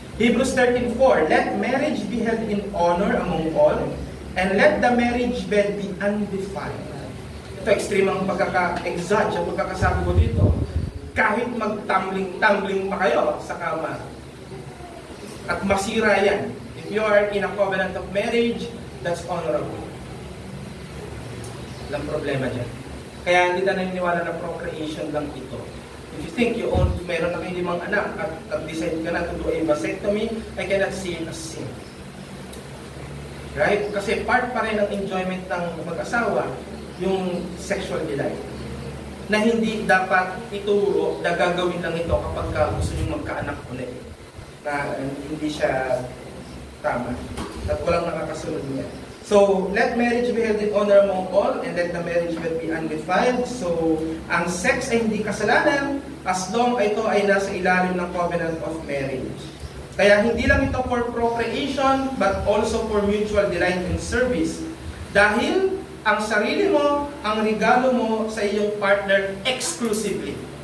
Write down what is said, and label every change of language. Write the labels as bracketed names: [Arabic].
[English] Hebrews 13:4, let marriage be held in honor among all, and let the marriage bed be undefiled. [Filipino] Ito, extreme ang pagkaka-exage, ang pagkakasabi ko dito. Kahit mag-tumbling pa kayo sa kama, at masira yan. [English] If you are in a covenant of marriage, that's honorable. [Filipino] Walang problema dyan. Kaya hindi na naniniwala na procreation lang ito. [English] If you think [Filipino] meron na kayo 5 anak at [English] decide ka na to do a vasectomy, I cannot see it as sin. [Filipino] Right? Kasi part pa rin ng enjoyment ng mag-asawa, yung sexual delight. Na hindi dapat ituro na gagawin lang ito kapag gusto nyo magkaanak ulit. Na hindi siya tama. At walang nakakasunod niya. [English] So, let marriage be held in honor among all, and let the marriage bed be undefiled. [Filipino] So, ang sex ay hindi kasalanan as long ito ay nasa ilalim ng covenant of marriage. Kaya hindi lang ito [English] for procreation, but also for mutual delight and service. [Filipino] Dahil ang sarili mo, ang regalo mo sa iyong partner exclusively.